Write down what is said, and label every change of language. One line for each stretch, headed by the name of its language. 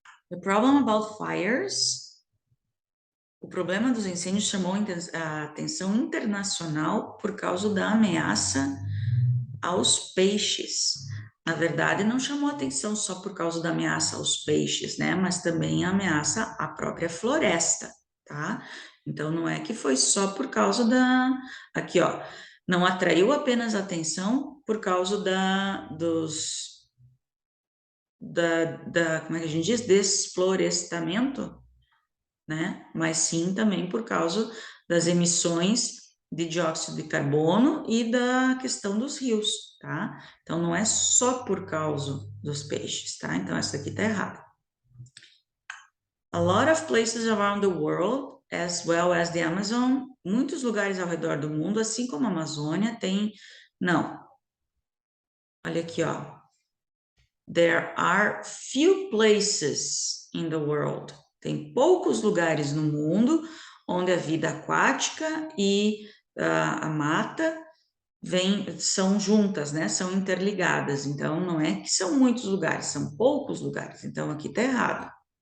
English: The problem about fires.
Portuguese: O problema dos incêndios chamou a atenção internacional por causa da ameaça aos peixes. Na verdade, não chamou atenção só por causa da ameaça aos peixes, né? Mas também a ameaça à própria floresta, tá? Então, não é que foi só por causa da... Aqui, ó. Não atraiu apenas atenção por causa como é que a gente diz? Desflorestamento, né? Mas sim também por causa das emissões de dióxido de carbono e da questão dos rios, tá? Então, não é só por causa dos peixes, tá? Então, essa aqui tá errada.
English: A lot of places around the world, as well as the Amazon,
Portuguese: muitos lugares ao redor do mundo, assim como a Amazônia, tem... Não. Olha aqui, ó.
English: There are few places in the world.
Portuguese: Tem poucos lugares no mundo onde a vida aquática e a mata são juntas, né? São interligadas. Então, não é que são muitos lugares, são poucos lugares. Então, aqui está errado.